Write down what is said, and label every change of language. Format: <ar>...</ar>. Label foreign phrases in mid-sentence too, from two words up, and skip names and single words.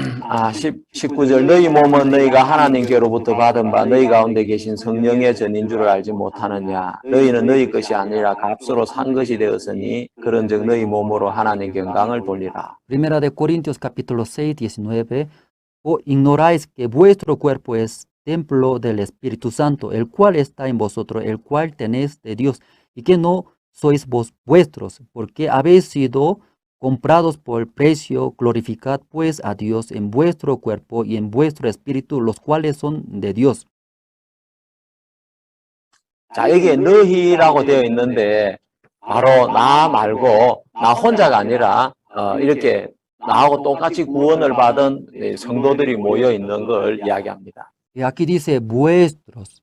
<ko>19절 너희 몸은 너희가 하나님께로부터 받은 바 너희 가운데 계신 성령의 전인 줄을 알지 못하느냐 너희는 너희 것이 아니라 값으로 산 것이 되었으니 그런즉 너희 몸으로 하나님께 영광을 돌리라.</ko> <es>Primera de Corintios capítulo 6, 19. ¿O ignoráis que vuestro cuerpo es templo del Espíritu Santo, el cual está en vosotros, el cual tenéis de Dios, y que no sois vos vuestros, porque habéis sido comprados por precio? Glorificad pues a Dios en vuestro cuerpo y en vuestro espíritu, los cuales son de Dios.</es> <ko>자, 여기에 너희라고 되어 있는데 바로 나 말고 나 혼자가 아니라 이렇게 나하고 똑같이 구원을 받은 성도들이 모여 있는 걸 이야기합니다.</ko> <es>Y aquí dice vuestros.</es>